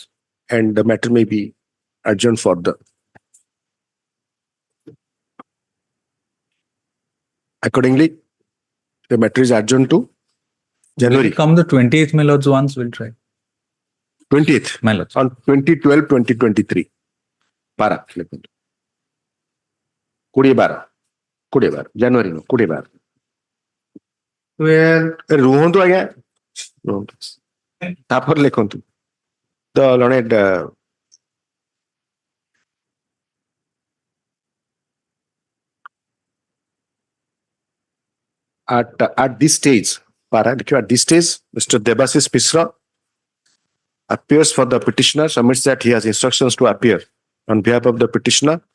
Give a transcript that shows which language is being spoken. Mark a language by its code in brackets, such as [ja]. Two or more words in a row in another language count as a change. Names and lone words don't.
[en] and the matter may be adjourned further. Accordingly, the matter is adjourned to January Come the 20th, my lords, once we'll try. 20th My lords. on 20/12/2023. Para. 20/12 January no 20/12. [or] ରୁହନ୍ତୁ ଆଜ୍ଞା ତାପରେ ଲେଖନ୍ତୁ [en] the learned at this stage at this stage Mr. Devasis Misra appears for the petitioner submits that he has instructions to appear on behalf of the petitioner